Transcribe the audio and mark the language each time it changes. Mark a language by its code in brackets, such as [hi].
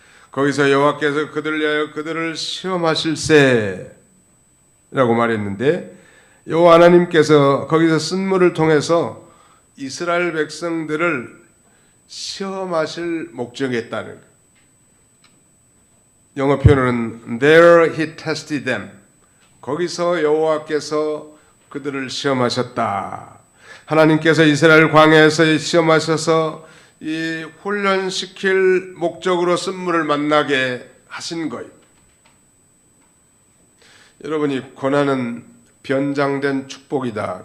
[ko] 거기서 여호와께서 그들을 위하여 그들을 시험하실세라고 말했는데 여호와 하나님께서 거기서 쓴물을 통해서 이스라엘 백성들을 시험하실 목적이 있다는 거예요. 영어 표현은 [en] There he tested them. [ko] 거기서 여호와께서 그들을 시험하셨다. 하나님께서 이스라엘 광야에서 시험하셔서 이 훈련시킬 목적으로 쓴물을 만나게 하신 거예요. 여러분이 고난은 변장된 축복이다.